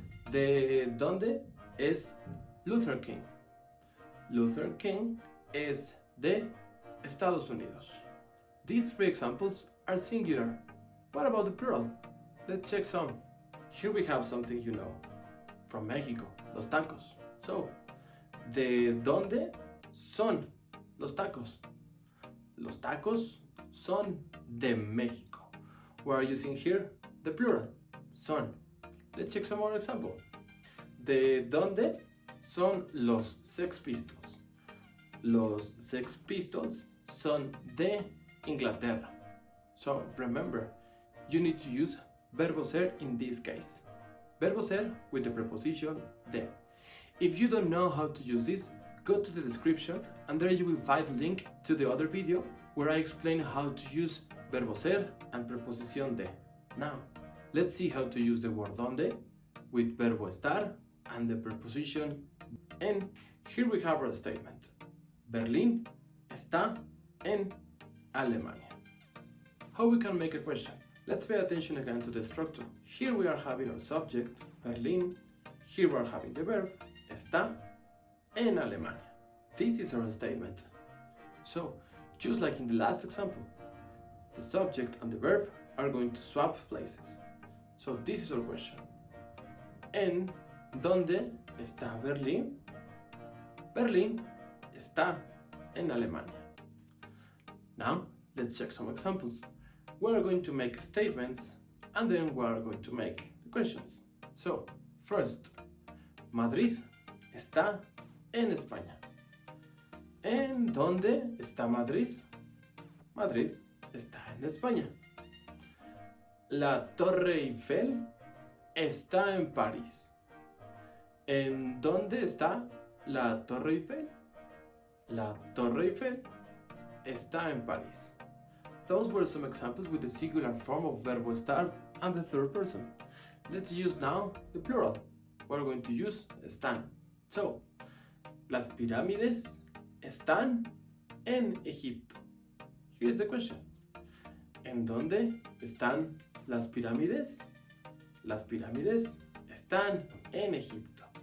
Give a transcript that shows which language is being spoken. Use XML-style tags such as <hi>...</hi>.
<es>¿De dónde es Luther King? Luther King es de Estados Unidos.</es> <en>These three examples are singular. What about the plural? Let's check some. Here we have something you know. From Mexico, los tacos.</en> <es>So, ¿de dónde son los tacos? Los tacos son de México.</es> <en>We are using here the plural, son. Let's check some more example.</en> <es>¿De dónde son los Sex Pistols? Los Sex Pistols son de Inglaterra.</es> <en>So remember, you need to use verbo ser in this case. Verbo ser with the preposition de. If you don't know how to use this, go to the description and there you will find a link to the other video where I explain how to use verbo ser and preposition de. Now, let's see how to use the word dónde with verbo estar and the preposition en. Here we have our statement.</en> <es>Berlín está en Alemania.</es> <en>How we can make a question? Let's pay attention again to the structure. Here we are having our subject, Berlín. Here we are having the verb, está en Alemania. This is our statement. So, just like in the last example, the subject and the verb are going to swap places. So, this is our question.</en> <es>¿En dónde está Berlín? Berlín está en Alemania.</es> <en>Now, let's check some examples. We are going to make statements and then we are going to make the questions. So, first,</en> <es>Madrid está en España. ¿En dónde está Madrid? Madrid está en España. La Torre Eiffel está en París. ¿En dónde está la Torre Eiffel? La Torre Eiffel está en París.</es> <en>Those were some examples with the singular form of verbo estar and the third person. Let's use now the plural. We're going to use están.</en> <es>So, las pirámides están en Egipto.</es> <en>Here's the question.</en> <es>¿En dónde están las pirámides? Las pirámides están en Egipto.</es>